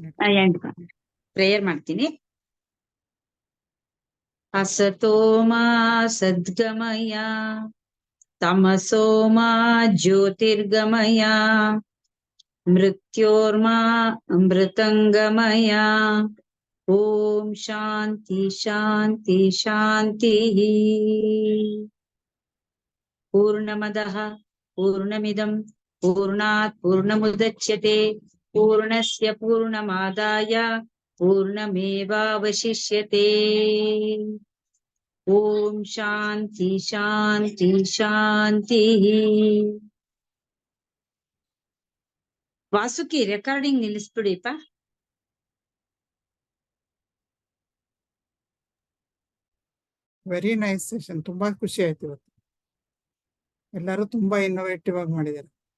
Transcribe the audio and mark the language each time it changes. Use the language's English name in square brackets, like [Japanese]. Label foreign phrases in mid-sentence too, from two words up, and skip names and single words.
[Kannada] ಪ್ರೇಯರ್ ಮಾಡ್ತೀನಿ. [Sanskrit] ಅಸತೋ ಮಾ ಸದ್ಗಮಯ, ತಮಸೋ ಮಾ ಜ್ಯೋತಿರ್ಗಮಯ, ಮೃತ್ಯೋರ್ಮಾ ಅಮೃತಂಗಮಯ. ಓಂ ಶಾಂತಿ ಶಾಂತಿ ಶಾಂತಿ. ಪೂರ್ಣಮದಃ ಪೂರ್ಣಮಿದಂ ಪೂರ್ಣಾತ್ ಪೂರ್ಣಮುದಚ್ಯತೆ ಪೂರ್ಣಸ್ಯ ಪೂರ್ಣಮಾದಾಯ ಪೂರ್ಣಮೇವಾವಶಿಷ್ಯತೆ. ಓಂ ಶಾಂತಿ ಶಾಂತಿ ಶಾಂತಿ. [Kannada] ವಾಸುಕಿ ರೆಕಾರ್ಡಿಂಗ್ ನಿಲ್ಲಿಸ್ಬಿಡಿಪ್ಪ. [English] very nice session. [Kannada] ತುಂಬಾ ಖುಷಿ ಆಯ್ತು ಇವತ್ತು. ಎಲ್ಲರೂ ತುಂಬಾ ಇನ್ನೋವೇಟಿವ್ ಆಗಿ ಮಾಡಿದ್ದಾರೆ.